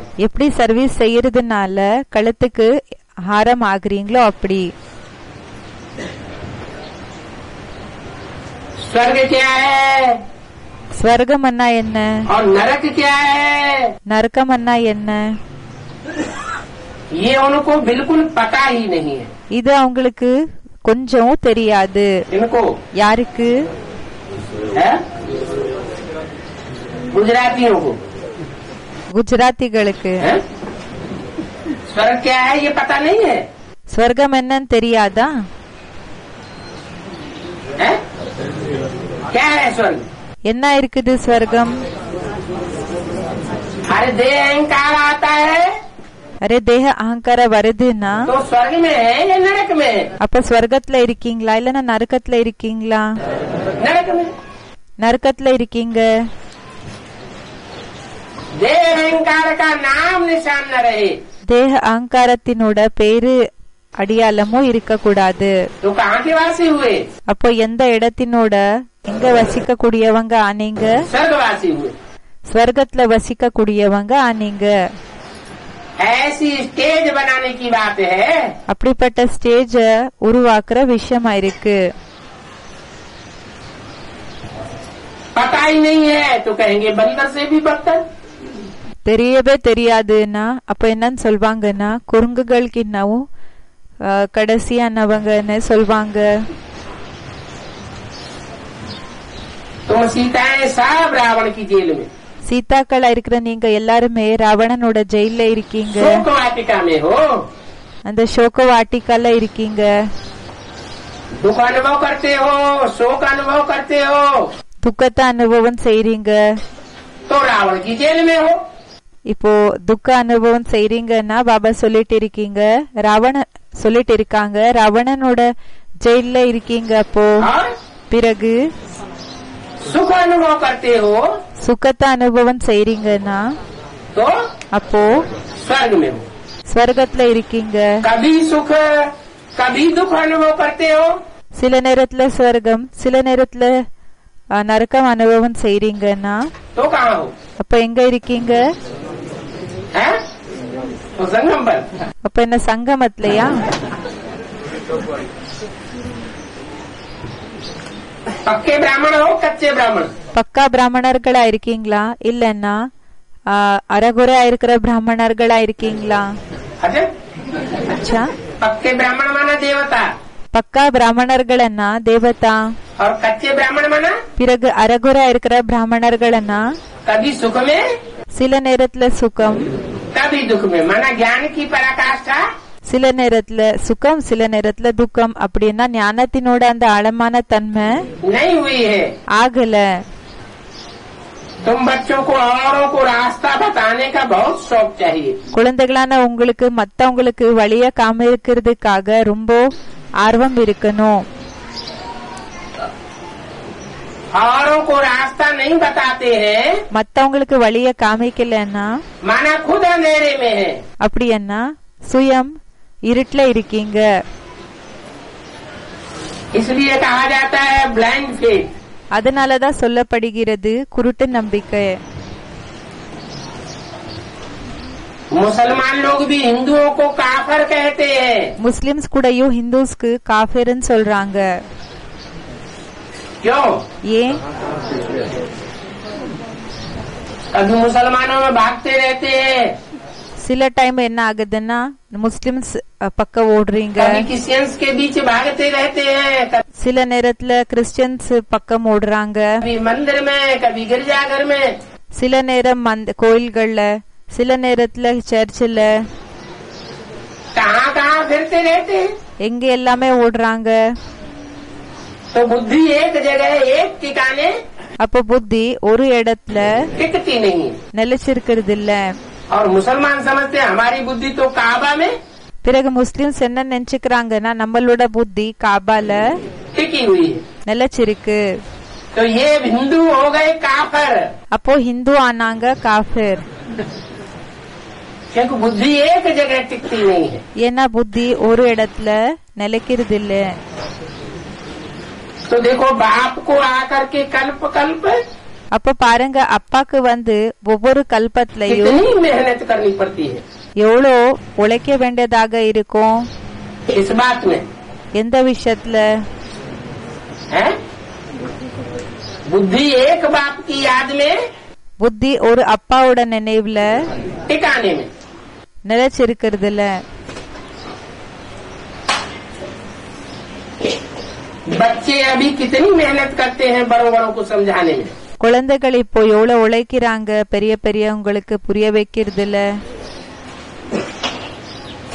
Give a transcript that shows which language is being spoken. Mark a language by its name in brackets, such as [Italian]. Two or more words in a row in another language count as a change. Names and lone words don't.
[Tamil] எப்படி சர்வீஸ் செய்யறதுனால கழுத்துக்கு ஹாரம் ஆகுறீங்களோ அப்படி. [Hindi] स्वर्ग क्या है [Tamil] ஸ்வர்கம்னா என்ன? [Hindi] और नरक क्या है [Tamil] நரகம்னா என்ன? [Hindi] ये उनको बिल्कुल पता ही नहीं है. [Tamil] இது அவங்களுக்கு கொஞ்சம் தெரியாது. [Hindi] इनको [Tamil] யாருக்கு? [Hindi] है गुजरातियों को. [Tamil] குஜராத்திகளுக்கு. [Hindi] है? स्वर्ग क्या है ये पता नहीं है? [Tamil] ஸ்வர்க்கம் என்னன்னு தெரியாதா? [Hindi] है? क्या है स्वर्ग? [Tamil] என்ன இருக்குது ஸ்வர்க்கம்? [Hindi] अरे देह अहंकार आता है [Tamil] அரே தேக அகங்கார வருதுன்னா [Hindi] तो स्वर्ग में है या नरक में? [Tamil] அப்ப ஸ்வர்க்கத்துல இருக்கீங்களா இல்லன்னா நரகத்துல இருக்கீங்களா? [Hindi] नरक में। [Tamil] நரகத்துல இருக்கீங்க. [Hindi] देह अहंकार का नाम निशान न रहे [Tamil] தேக அகங்காரத்தினோட பேரு அடியாளமும் இருக்க கூடாது. [Hindi] तो कहाँ के वासी हुए? [Tamil] அப்போ எந்த இடத்தினோட எங்க வசிக்க கூடியவங்க ஆனீங்க? [Hindi] स्वर्गवासी हुए। [Tamil] ஸ்வர்க்கத்துல வசிக்க கூடியவங்க ஆனீங்க. [Hindi] ऐसी स्टेज बनाने की बात है। [Tamil] அப்படிப்பட்ட ஸ்டேஜ உருவாக்குற விஷயமா இருக்கு. [Hindi] पता ही नहीं है तो कहेंगे बंदर से भी बदतर। [Tamil] தெரியவே தெரியாதுன்னா அப்ப என்னன்னு சொல்வாங்கன்னா குரங்குகளுக்கு இன்னும் கடைசியானவங்கன்னு சொல்வாங்க. [Hindi] तुम सीताएं सब रावण की जेल में, [Tamil] சீதாக்களா இருக்கிற நீங்க எல்லாருமே ராவணனோட ஜெயில இருக்கீங்க. [Hindi] शोक वाटिका में हो, [Tamil] அந்த சோக வாட்டிக்கால இருக்கீங்க. [Hindi] दुख अनुभव करते हो, शोक अनुभव करते हो, [Tamil] துக்கத்தை அனுபவம் செய்றீங்க. [Hindi] तो रावण की जेल में हो। [Tamil] இப்போ துக்க அனுபவம் செய்றீங்கன்னா பாபா சொல்லிட்டு இருக்கீங்க சொல்லிட்டு இருக்காங்க ராவணனோட ஜெயில இருக்கீங்க. அப்போ [Hindi] और [Tamil] பிறகு [Hindi] सुख अनुभव करते हो [Tamil] சுகத்தை அனுபவம் செய்றீங்கன்னா [Hindi] तो [Tamil] அப்போ [Hindi] स्वर्ग में हो। [Tamil] ஸ்வர்க்கத்துல இருக்கீங்க. [Hindi] कभी सुख कभी दुख अनुभव करते हो [Tamil] சில நேரத்துல ஸ்வர்க்கம் சில நேரத்துல நரகம் அனுபவம் செய்றீங்கன்னா [Hindi] तो कहाँ हो? [Tamil] அப்ப எங்க இருக்கீங்க? [Hindi] है? तो संगम पर। [Tamil] அப்ப என்ன சங்கமத்திலயா? [Hindi] पक्के ब्राह्मण हो कच्चे ब्राह्मण? [Tamil] பக்கா பிராமணர்களா இருக்கீங்களா இல்லன்னா அறகுறையா இருக்கிற பிராமணர்களா இருக்கீங்களா? [Hindi] अच्छा, [Tamil] அச்சா, [Hindi] पक्के ब्राह्मण माना देवता [Tamil] பக்கா பிராமணர்கள்னா தேவதா. [Hindi] और कच्चे ब्राह्मण माना [Tamil] பிறகு அறகுறையா இருக்கிற பிராமணர்கள்னா [Hindi] कभी सुख में [Tamil] சில நேரத்துல சுகம் [Hindi] कभी दुख में, माना ज्ञान की पराकाष्ठा [Tamil] சில நேரத்துல சுகம் சில நேரத்துல துக்கம். அப்படின்னா ஞானத்தினோட அந்த ஆழமான தன்மை [Hindi] नहीं हुई है। [Tamil] ஆகல. [Hindi] तुम बच्चों को औरों को रास्ता बताने का बहुत शौक चाहिए। [Tamil] குழந்தைகளான உங்களுக்கு மத்தவங்களுக்கு வழிய காமிக்கிறதுக்காக ரொம்ப ஆர்வம் இருக்கணும். [Hindi] औरों को रास्ता नहीं बताते हैं [Tamil] மத்தவங்களுக்கு வழிய காமிக்கலன்னா [Hindi] माना खुद अंधेरे में है। [Tamil] அப்படின்னா சுயம் இருட்டுல இருக்கீங்க. [Hindi] इसलिए कहा जाता है [English] blind faith. [Tamil] அதனாலதான் சொல்லப்படுகிறது குருட்டு நம்பிக்கை. [Hindi] मुसलमान लोग भी हिंदुओं को काफर कहते हैं। [Tamil] முஸ்லிம்ஸ் கூடயும் ஹிந்துஸ்க்கு காஃபிர்னு சொல்றாங்க. [Hindi] क्यों? [Tamil] ஏன்? [Hindi] कभी मुसलमानों में भागते रहते हैं, [Tamil] சில டைம் என்ன ஆகுதுன்னா முஸ்லிம்ஸ் பக்கம் ஓடுறீங்க, [Hindi] कभी क्रिश्चियंस के बीच भागते रहते हैं, [Tamil] சில நேரத்துல கிறிஸ்டியன்ஸ் பக்கம் ஓடுறாங்க, [Hindi] कभी मंदिर में कभी गिरजाघर में, [Tamil] சில நேரம் கோயில்கள்ல சில நேரத்துல சர்ச்சில் [Hindi] कहाँ कहाँ फिरते रहते हैं। [Tamil] எங்க எல்லாமே ஓடுறாங்க. [Hindi] तो बुद्धि एक जगह एक ठिकाने [Tamil] அப்ப புத்தி ஒரு இடத்துல [Hindi] टिकती नहीं है। [Tamil] நிலைச்சிருக்கிறது இல்ல. [Hindi] और मुसलमान समझते हैं हमारी बुद्धि तो काबा में [Tamil] பிறகு முஸ்லிம்ஸ் என்ன நினைச்சுக்கிறாங்கன்னா நம்மளோட புத்தி காபால [Hindi] टिकी हुई है। [Tamil] நிலைச்சிருக்கு. [Hindi] तो ये हिंदू हो गए काफर, [Tamil] அப்போ ஹிந்து ஆனாங்க காஃபிர். [Hindi] क्योंकि बुद्धि एक जगह टिकती नहीं है। [Tamil] ஏன்னா புத்தி ஒரு இடத்துல நிலைக்கிறது இல்ல. [Hindi] तो देखो बाप को आकर के कल्प कल्प [Tamil] அப்ப பாருங்க அப்பாக்கு ஒவ்வொரு கல்பத்திலையும் [Hindi] कितनी मेहनत करनी पड़ती है [Tamil] எவ்வளோ உழைக்க வேண்டியதாக இருக்கும். [Hindi] इस बात में [Tamil] எந்த விஷயத்துல? [Hindi] है बुद्धि एक बाप की याद में [Tamil] புத்தி ஒரு அப்பாவோட நினைவுல [Hindi] टिकाने में। [Tamil] நிலைச்சிருக்கிறதுல. [Hindi] बच्चे अभी कितनी मेहनत करते हैं बड़ों बड़ों को समझाने में। [Tamil] குழந்தைகள் இப்போ எவ்வளவு உழைக்கிறாங்க பெரிய பெரியவங்களுக்கு புரிய வைக்கிறதுல.